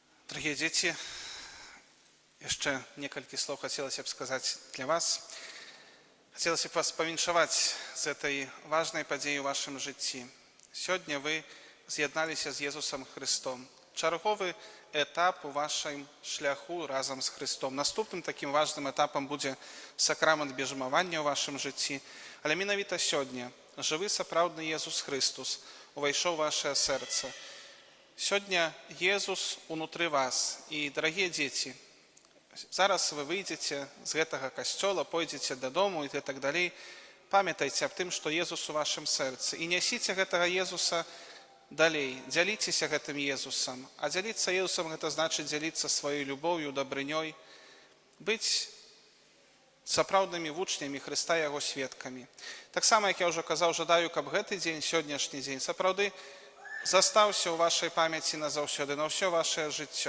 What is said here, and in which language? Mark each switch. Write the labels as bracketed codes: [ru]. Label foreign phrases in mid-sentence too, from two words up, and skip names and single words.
[ru] Дорогие дети, еще несколько слов хотелось бы сказать для вас. Хотелось бы вас [be] повіншаваць з [ru] этой важной [be] падзеі ў вашым жыцці. [ru] Сегодня вы [be] з'ядналіся з Езусом Христом. Чарговы этап у вашым шляху разом с Христом. Наступным таким важным этапом будет сакрамент бежмавання ў вашым жыцці. Але менавіта сёння жывы сапраўдны Езус Христос увайшоў у ваше сердце. Сегодня Езус унутры вас. [ru] И, дорогие дети, [be] зараз вы выйдете з гэтага касцёла, пойдзеце дадому и так далей. Памятайте об тым, что Езус у вашем сердце. [ru] И несите [be] гэтага Езуса далей. Дзяліцеся гэтым Езусом. А дзяліцца Езусом [ru] это значит [be] дзяліцца сваёй любов'ю, дабрынёй, быць сапраўднымі вучнямі Христа и Яго сведкамі. Таксама, як [ru] я уже [be] казаў, жадаю, каб гэты дзень, сённяшні дзень, сапраўды застаўся ў вашай памяці назаўсёды, на ўсё ваше жыццё.